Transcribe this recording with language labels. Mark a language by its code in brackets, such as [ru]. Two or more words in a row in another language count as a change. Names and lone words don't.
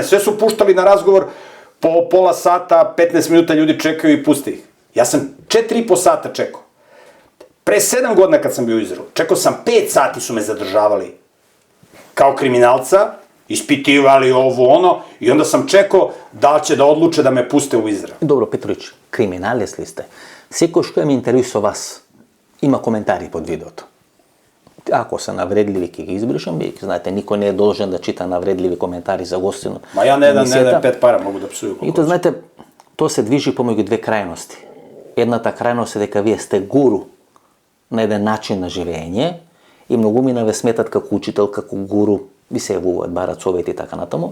[sr] Sve su puštali na razgovor, po pola sata, 15 minuta ljudi čekaju i puste ih. Ja sam 4,5 sata čekao. Pre 7 godina kad sam bio u Izraelu, čekao sam 5 sati su me zadržavali kao kriminalca, ispitivali ovo ono, i onda sam čekao da li će da odluče da me puste u Izrael. [mk] Добро, Петрович, криминалец ли сте? Секој што ме интересува вас, има коментари под видеото. Ако се навредливи, ќе ги избришам, бидејќи знаете, никој не е должен да чита навредливи коментари за гостину. [sr] Ма ја не дам 5 пара, могу да псую. [mk] И тоа, знаете, тоа се движи помеѓу две крајности. Едната крајност е дека вие сте гуру на еден начин на живење и многумина ве сметат како учител, како гуру, ви се јавуваат, барат совети и така натаму.